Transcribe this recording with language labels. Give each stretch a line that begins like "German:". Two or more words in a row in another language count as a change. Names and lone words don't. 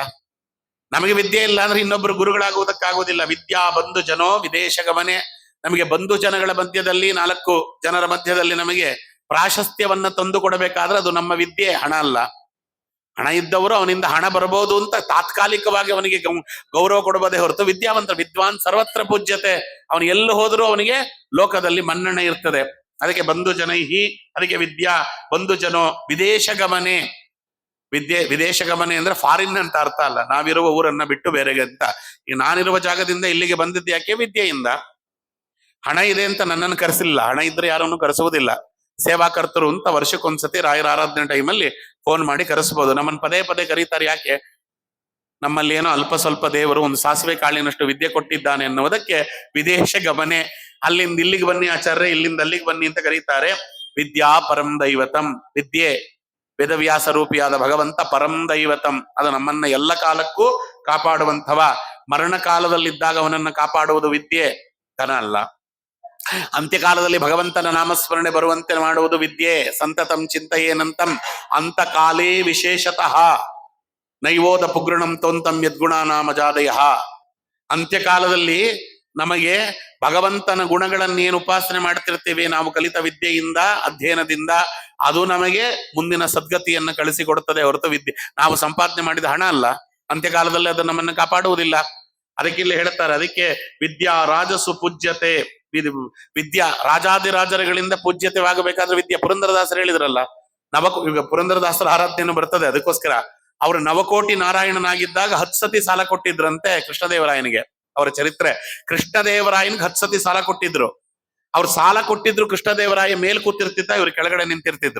Kannada: ನಮಗೆ ವಿದ್ಯೆ ಇಲ್ಲ ಅಂದ್ರೆ ಇನ್ನೊಬ್ಬರು ಗುರುಗಳಾಗುವುದಕ್ಕಾಗುವುದಿಲ್ಲ.
Sanskrit: ವಿದ್ಯಾ ಬಂಧು ಜನೋ ವಿದೇಶ ಗಮನೆ.
Kannada: ನಮಗೆ ಬಂಧು ಜನಗಳ ಮಧ್ಯದಲ್ಲಿ, 4 ಜನರ ಮಧ್ಯದಲ್ಲಿ ನಮಗೆ ಪ್ರಾಶಸ್ತ್ಯವನ್ನ ತಂದು ಕೊಡಬೇಕಾದ್ರೆ ಅದು ನಮ್ಮ ವಿದ್ಯೆ, ಹಣ ಅಲ್ಲ. ಹಣ ಇದ್ದವರು ಅವನಿಂದ ಹಣ ಬರಬಹುದು ಅಂತ ತಾತ್ಕಾಲಿಕವಾಗಿ ಅವನಿಗೆ ಗೌರವ ಕೊಡಬಹುದೇ ಹೊರತು,
Sanskrit: ವಿದ್ಯಾವಂತ ವಿದ್ವಾನ್ ಸರ್ವತ್ರ ಪೂಜ್ಯತೆ.
Kannada: ಅವನು ಎಲ್ಲಿ ಹೋದರೂ ಅವನಿಗೆ ಲೋಕದಲ್ಲಿ ಮನ್ನಣೆ ಇರ್ತದೆ.
Sanskrit: ಅದಕ್ಕೆ ಬಂಧು ಜನೈಹಿ. ಅದಕ್ಕೆ ವಿದ್ಯಾ ಬಂಧು ಜನೋ ವಿದೇಶ ಗಮನೆ. ವಿದ್ಯೆ ವಿದೇಶ ಗಮನೆ
Kannada: ಅಂದ್ರೆ ಫಾರಿನ್ ಅಂತ ಅರ್ಥ ಅಲ್ಲ, ನಾವಿರುವ ಊರನ್ನ ಬಿಟ್ಟು ಬೇರೆಗೆ ಅಂತ. ಈಗ ನಾನಿರುವ ಜಾಗದಿಂದ ಇಲ್ಲಿಗೆ ಬಂದಿದ್ದು ಯಾಕೆ, ವಿದ್ಯೆಯಿಂದ. ಹಣ ಇದೆ ಅಂತ ನನ್ನನ್ನು ಕರೆಸಿಲ್ಲ, ಹಣ ಇದ್ರೆ ಯಾರನ್ನು ಕರೆಸುವುದಿಲ್ಲ. ಸೇವಾಕರ್ತರು ಅಂತ ವರ್ಷಕ್ಕೊಂದ್ಸತಿ ರಾಯರ ಆರಾಧನೆ ಟೈಮಲ್ಲಿ ಫೋನ್ ಮಾಡಿ ಕರೆಸಬಹುದು. ನಮ್ಮನ್ನು ಪದೇ ಪದೇ ಕರೀತಾರೆ. ಯಾಕೆ, ನಮ್ಮಲ್ಲಿ ಏನೋ ಅಲ್ಪ ಸ್ವಲ್ಪ ದೇವರು ಒಂದು ಸಾಸಿವೆ ಕಾಳಿನಷ್ಟು ವಿದ್ಯೆ ಕೊಟ್ಟಿದ್ದಾನೆ ಎನ್ನುವುದಕ್ಕೆ
Sanskrit: ವಿದೇಶ ಗಮನೆ.
Kannada: ಅಲ್ಲಿಂದ ಇಲ್ಲಿಗೆ ಬನ್ನಿ ಆಚಾರ್ಯ, ಇಲ್ಲಿಂದ ಅಲ್ಲಿಗೆ ಬನ್ನಿ ಅಂತ ಕರೀತಾರೆ.
Sanskrit: ವಿದ್ಯಾ ಪರಂ ದೈವತಂ.
Kannada: ವಿದ್ಯೆ ವೇದವ್ಯಾಸ ರೂಪಿಯಾದ ಭಗವಂತ
Sanskrit: ಪರಂ ದೈವತಂ.
Kannada: ಅದು ನಮ್ಮನ್ನ ಎಲ್ಲ ಕಾಲಕ್ಕೂ ಕಾಪಾಡುವಂಥವ. ಮರಣ ಕಾಲದಲ್ಲಿದ್ದಾಗ ಅವನನ್ನ ಕಾಪಾಡುವುದು ವಿದ್ಯೆ, ಧನ ಅಲ್ಲ. ಅಂತ್ಯಕಾಲದಲ್ಲಿ ಭಗವಂತನ ನಾಮಸ್ಮರಣೆ ಬರುವಂತೆ ಮಾಡುವುದು ವಿದ್ಯೆ.
Sanskrit: ಸಂತತಂ ಚಿಂತೆಯೇನಂತಂ ಅಂತ ಕಾಲೇ ವಿಶೇಷತಃ ನೈವೋದ ಪುಗ್ರಣಂ ತೋಂತಂ ಯದ್ಗುಣಾನಾಮಜಾದಯ.
Kannada: ಅಂತ್ಯಕಾಲದಲ್ಲಿ ನಮಗೆ ಭಗವಂತನ ಗುಣಗಳನ್ನೇನು ಉಪಾಸನೆ ಮಾಡ್ತಿರ್ತೀವಿ ನಾವು ಕಲಿತ ವಿದ್ಯೆಯಿಂದ, ಅಧ್ಯಯನದಿಂದ, ಅದು ನಮಗೆ ಮುಂದಿನ ಸದ್ಗತಿಯನ್ನು ಕಳಿಸಿಕೊಡುತ್ತದೆ ಹೊರತು ವಿದ್ಯೆ ನಾವು ಸಂಪಾದನೆ ಮಾಡಿದ ಹಣ ಅಲ್ಲ. ಅಂತ್ಯಕಾಲದಲ್ಲಿ ಅದು ನಮ್ಮನ್ನು ಕಾಪಾಡುವುದಿಲ್ಲ. ಅದಕ್ಕೆ ಇಲ್ಲಿ ಹೇಳ್ತಾರೆ, ಅದಕ್ಕೆ
Sanskrit: ವಿದ್ಯಾ ರಾಜಸು ಪೂಜ್ಯತೆ.
Kannada: ವಿದ್ಯಾ ರಾಜಾದಿರಾಜರುಗಳಿಂದ ಪೂಜ್ಯತೆವಾಗಬೇಕಾದ್ರೆ ವಿದ್ಯೆ. ಪುರಂದರದಾಸರು ಹೇಳಿದ್ರಲ್ಲ, ಈಗ ಪುರಂದರದಾಸರ ಆರಾಧನೆಯನ್ನು ಬರ್ತದೆ. ಅದಕ್ಕೋಸ್ಕರ ಅವರು ನವಕೋಟಿ ನಾರಾಯಣನಾಗಿದ್ದಾಗ 10 ಸತಿ ಸಾಲ ಕೊಟ್ಟಿದ್ರಂತೆ ಕೃಷ್ಣದೇವರಾಯನಿಗೆ. ಅವರ ಚರಿತ್ರೆ, ಕೃಷ್ಣದೇವರಾಯನಿಗೆ 10 ಸತಿ ಸಾಲ ಕೊಟ್ಟಿದ್ರು. ಅವ್ರು ಸಾಲ ಕೊಟ್ಟಿದ್ರು, ಕೃಷ್ಣದೇವರಾಯ ಮೇಲ್ ಕೂತಿರ್ತಿದ್ದ, ಇವರು ಕೆಳಗಡೆ ನಿಂತಿರ್ತಿದ್ರು.